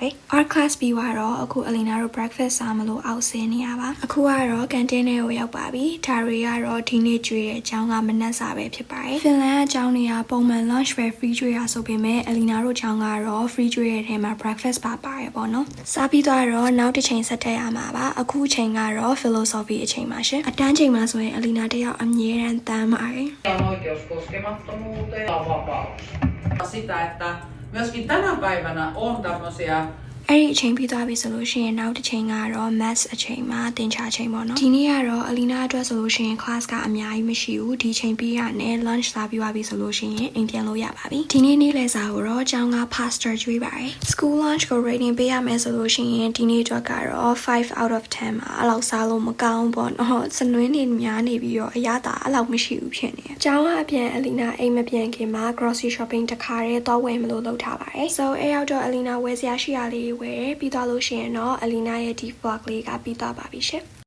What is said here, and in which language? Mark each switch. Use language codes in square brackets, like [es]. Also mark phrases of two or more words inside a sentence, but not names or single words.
[en] art class [my] ပြီးသွားတော့အခုအလီနာတို့ breakfast စားမလို့အောက်ဆင်းနေရပါအခုကတော့ကန်တင်းထဲကိုရောက်ပါပြီဒါတွေကတော့ဒီနေ့ကျွေးတဲ့အကြောင်းကမနက်စာပဲဖြစ်ပါတယ်ဖင်လန်အကြောင်းတွေကပုံမှန် lunch ပဲ free ကျွေးရဆိုပေမဲ့အလီနာတို့အကြောင်းကတော့ free ကျွေးတဲ့ထဲမှာ breakfast ပါပါတယ်ပေါ့နော်စားပြီးသွားတော့နောက်တစ်ချိန်ဆက်ထည့်ရမှာပါအခုချိန်ကတော့ philosophy အချိန်ပါရှင်အတန်းချိန်မှာဆိုရင်အလီနာတယောက်အမြဲတမ်းတမ်းပါတယ် [fi] On oikeus koskemattomuuteen ja vapaus. Sitä, että myöskin tänä päivänä on tämmöisiä [my] အဲ့ဒီအချိန်ပြီးသွားပြီဆိုလို့ရှိရင်နောက်တစ်ချိန်ကတော့ maths အချိန်မှာသင်္ချာချိန်ပေါ့နော်ဒီနေ့ကတော့အလီနာအတွက်ဆိုလို့ရှိရင် class ကအများကြီး မရှိဘူးဒီချိန်ပြီးရနဲ့ lunch စားပြီးသွားပြီဆိုလို့ရှိရင်အိမ်ပြန်လို့ရပါပြီဒီနေ့နေ့လယ်စာကိုတော့ကျောင်းက pasta ကျွေးပါတယ် [en] school lunch [my] ကို rating ပေးရမယ်ဆိုလို့ရှိရင်ဒီနေ့အတွက်ကတော့ [en] 5 out of 10 [my] ပါအဲ့လောက်စားလို့မကောင်းပေါ့နော်စနွင်းနေများနေပြီးတော့အရသာအဲ့လောက်မရှိဘူးဖြစ်နေတယ်ကျောင်းကအပြန်အလီနာအိမ်မပြန်ခင်မှာ [en] grocery shopping [my] တခါတည်းသွားဝယ်မလို့လုပ်ထားပါတယ် so အဲ့ရောက်တော့အလီနာဝယ်စရာရှိရလေးဝယ်ပြီးသွားလို့ရှိရင်တော့အလီနာရဲ့ဒီ vlog လေးကပြီးသွားပါပြီရှင်